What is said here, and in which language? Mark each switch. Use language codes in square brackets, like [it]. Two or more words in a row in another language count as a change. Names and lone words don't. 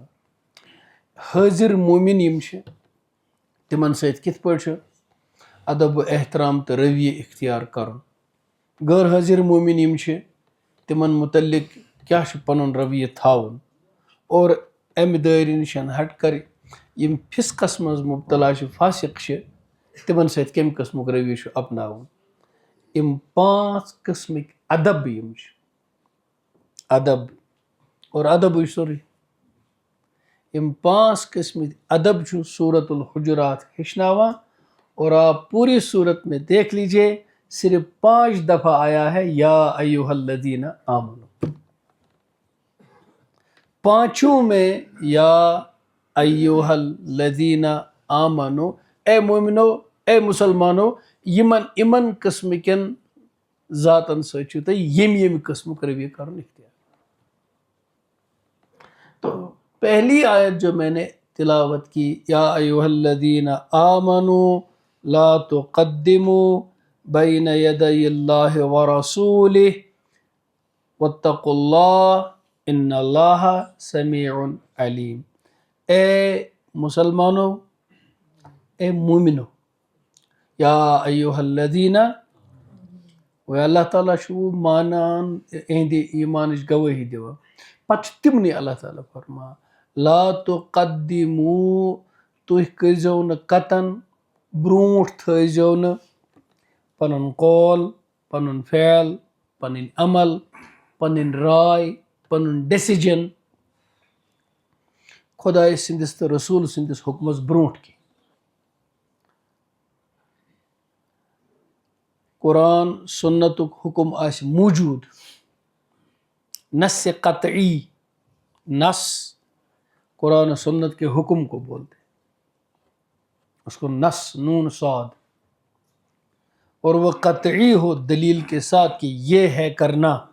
[ks] حٲضر مومن یِم چھِ تِمن سۭتۍ کِتھ پٲٹھۍ چھُ ادب و احترام تہٕ رویہ اختیار کرُن، غٲر حٲضر مومن یِم چھِ تِمن متعلق کیا چھُ پنُن رویہ تھاوُن، اور امہِ دٲیرٕ نِش ہٹ کر یِم فسقس منٛز مبتلا چھِ، فاسق چھِ، تِمن سۭتۍ کمہِ قٕسمُک رویہ چھُ اپناوُن۔ یِم 5 قٕسمٕکۍ ادب یِم چھِ، ادب اور ادبٕے سورُے، یِم 5 قٕسمٕکۍ ادب چھُ سورت الحجرات ہیٚچھناوان، [ur] اور آپ پوری صورت میں دیکھ لیجئے صرف 5 دفعہ آیا ہے [ar] یا ایھا الذین آمنو۔ [ks] 5 میں [ar] یا ایھا الذین آمنو، [ur] اے مومنو، اے مسلمانو، [ks] یمن قسم کن ذاتن سۭتۍ چھُو تۄہہِ ییٚمہِ قٕسمُک رویہ کرُن اختیار۔ [ur] تو پہلی آیت جو میں نے تلاوت کی، [ar] یا ایھا الذین آمنوا لا تقدموا بین یدی اللہ ورسولہ واتقوا اللہ ان اللہ سمیع علیم۔ [ur] اے مسلمانوں، اے مومنو، [ar] یا ایھا الذین، [ks] و اللہ تعالیٰ شو مانان اہندِ ایمانٕچ گوٲہی دِوان، پتہٕ چھُ تِمنٕے اللہ تعالیٰ فرمان [ar] لا تقدموا، [ks] تُہۍ کٔرۍزیو نہٕ قطن، برونٛٹھ تھٲیزیو نہٕ پنُن قول، پنُن فعل، پنٕنۍ عمل، پنٕنۍ راے، پنُن ڈیسیجن خۄداے سٕنٛدِس تہٕ رسوٗل سٕنٛدِس حُکمس برونٛٹھ کینٛہہ۔ قرآن سنتُک حکم آسہِ موجوٗد، [ur] نص قطعی، نص قرآن و سنت کے حکم کو بولتے ہیں، اس کو نص نون صاد، اور وہ قطعی ہو دلیل کے ساتھ کہ یہ ہے کرنا،